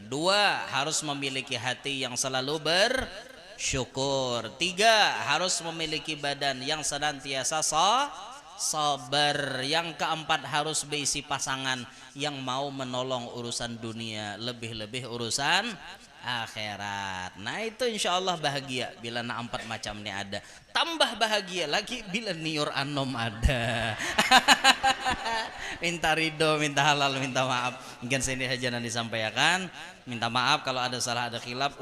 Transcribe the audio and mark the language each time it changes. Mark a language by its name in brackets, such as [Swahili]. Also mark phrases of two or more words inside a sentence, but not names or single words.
[Indonesian] 2, harus memiliki hati yang selalu bersyukur. 3, harus memiliki badan yang senantiasa sabar. Yang keempat, harus berisi pasangan yang mau menolong urusan dunia, lebih-lebih urusan akhirat. Nah itu [Arabic] إن شاء الله [Indonesian] bahagia bila 4 macam ini ada. Tambah bahagia lagi bila niur anom ada. Minta ridho, minta halal, minta maaf. Mungkin sini saja nanti disampaikan. Minta maaf kalau ada salah, ada khilaf.